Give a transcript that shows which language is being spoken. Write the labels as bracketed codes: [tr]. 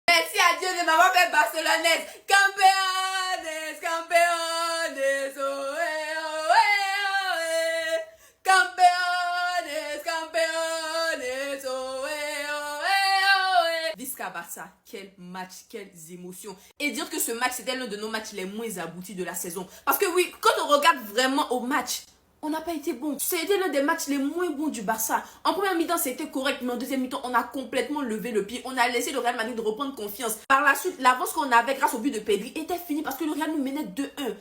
[fr] Merci à Dieu de m'avoir fait barcelonaise. [es] Campeones, campeones, ohé, ohé, ohé. Campeones, campeones, ohé, ohé, ohé. [ca] Visca Barça, [fr] quel match, quelles émotions. Et dire que ce match, c'était l'un de nos matchs les moins aboutis de la saison. Parce que oui, quand on regarde vraiment au match, on n'a pas été bon. C'était l'un des matchs les moins bons du Barça. En première mi-temps, c'était correct, mais en deuxième mi-temps, on a complètement levé le pied. On a laissé le Real Madrid reprendre confiance. Par la suite, l'avance qu'on avait grâce au but de Pedri était finie parce que le Real nous menait 2-1.